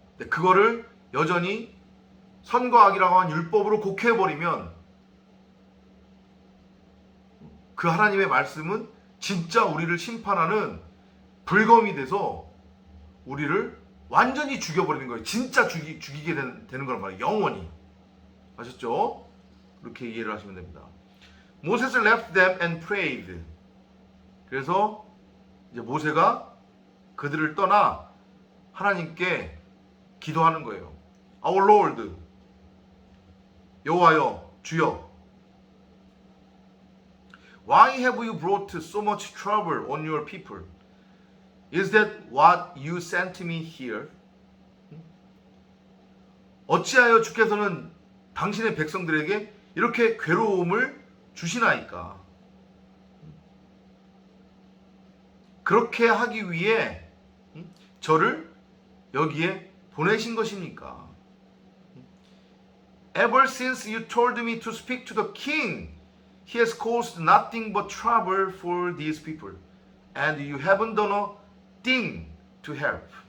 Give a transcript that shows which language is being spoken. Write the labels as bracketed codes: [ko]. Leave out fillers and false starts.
[ko] 그거를 여전히 선과 악이라고 한 율법으로 곡해버리면 그 하나님의 말씀은 진짜 우리를 심판하는 불검이 돼서 우리를 완전히 죽여버리는 거예요. 진짜 죽이게 되는 거란 말이에요. 영원히. 아셨죠? 그렇게 이해를 하시면 됩니다. [en] Moses left them and prayed. [ko] 그래서 이제 모세가 그들을 떠나 하나님께 기도하는 거예요. [en] Our Lord, [ko] 여호와여, 주여, [en] Why have you brought so much trouble on your people? Is that what you sent me here? [ko] 어찌하여 주께서는 당신의 백성들에게 이렇게 괴로움을 주시나이까? 그렇게 하기 위해 저를 여기에 보내신 것입니까? [en] Ever since you told me to speak to the king, he has caused nothing but trouble for these people, and you haven't done a thing to help.